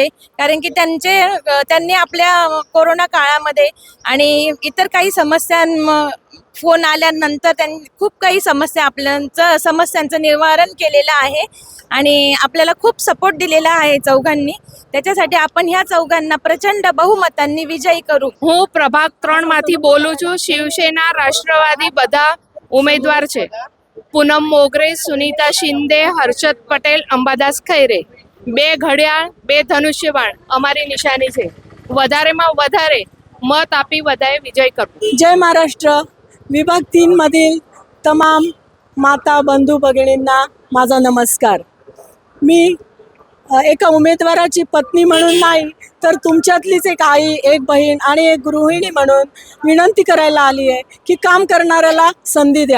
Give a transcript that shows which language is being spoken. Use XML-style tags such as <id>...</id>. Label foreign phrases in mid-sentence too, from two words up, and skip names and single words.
<mr>कारण की त्यांनी आपल्या कोरोना काळामध्ये आणि इतर काही फोन आल्यानंतर त्यांनी खूप काही समस्यांचं निवारण केलेलं आहे आणि आपल्याला खूप सपोर्ट दिलेला आहे चौघांनी। त्याच्यासाठी आपण ह्या चौघांना प्रचंड बहुमतांनी विजयी करू।</mr> <gu>હું પ્રભાગ 3 માંથી બોલું છું। શિવસેના રાષ્ટ્રવાદી બધા ઉમેદવાર છે। પૂનમ મોગરે, સુનીતા शिंदे, हर्षद पटेल, अंबादास खैरे। 2 ઘડિયાળ 2 ધનુષ્યબાણ અમારી નિશાની છે। વધારેમાં વધારે મત આપી બધાએ વિજય કરવો।</gu> <mr>जय महाराष्ट्र। विभाग 3 मधील तमाम माता बंधू भगिनींना माझा नमस्कार। मी एका उमेदवाराची पत्नी म्हणून नाही तर तुमच्यातलीच एक आई, एक बहीण आणि एक गृहिणी म्हणून विनंती करायला आली आहे की काम करणाऱ्याला संधी द्या।</mr>